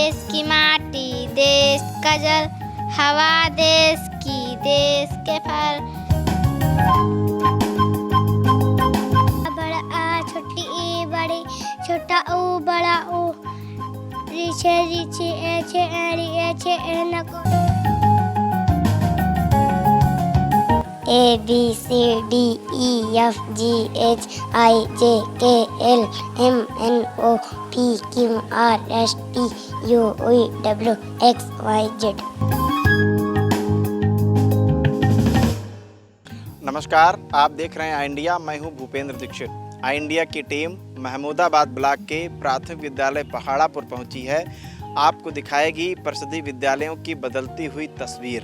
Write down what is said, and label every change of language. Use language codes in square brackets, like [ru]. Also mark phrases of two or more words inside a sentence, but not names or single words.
[hi] की माटी, देश का जल, हवा देश की, देश के फल। बड़ा आ छोटी ई बड़ी, छोटा ऊ बड़ा ऊ, रीछे रीछे एछे एड़ी एछे एनको। [en] A B C D E F G H I J K L M N O P Q R S T U V W X Y Z। [hi] नमस्कार, आप देख रहे हैं आई इंडिया। मैं हूं भूपेंद्र दीक्षित। आई इंडिया की टीम महमूदाबाद ब्लॉक के प्राथमिक विद्यालय पहाड़ापुर पहुंची है। आपको दिखाएगी परिषदीय विद्यालयों की बदलती हुई तस्वीर।